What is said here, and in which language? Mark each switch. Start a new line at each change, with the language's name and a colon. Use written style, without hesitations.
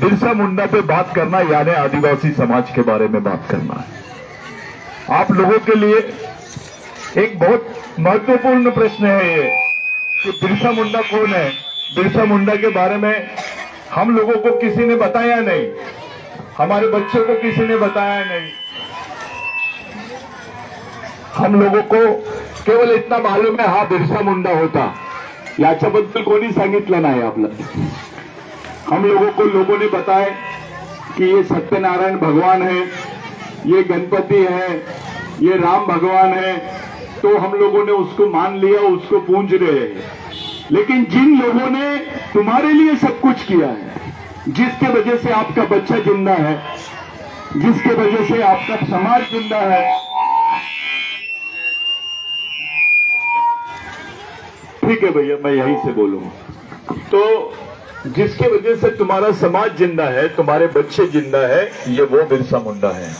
Hindi: बिरसा मुंडा पे बात करना यानी आदिवासी समाज के बारे में बात करना है। आप लोगों के लिए एक बहुत महत्वपूर्ण प्रश्न है ये कि बिरसा मुंडा कौन है। बिरसा मुंडा के बारे में हम लोगों को किसी ने बताया नहीं, हमारे बच्चों को किसी ने बताया नहीं। हम लोगों को केवल इतना मालूम है,
Marathi: हा बिरसा मुंडा होता, याच्याबद्दल कोणी सांगितलं नाही आपल्याला।
Hindi: हम लोगों को लोगों ने बताया कि ये सत्यनारायण भगवान है, ये गणपति है, ये राम भगवान है, तो हम लोगों ने उसको मान लिया, उसको पूज रहे हैं। लेकिन जिन लोगों ने तुम्हारे लिए सब कुछ किया है, जिसके वजह से आपका बच्चा जिंदा है, जिसके वजह से आपका समाज जिंदा है, ठीक है भैया मैं यहीं से बोलूंगा, तो जिसके वजह से तुम्हारा समाज जिंदा है, तुम्हारे बच्चे जिंदा है, ये वो बिरसा मुंडा है।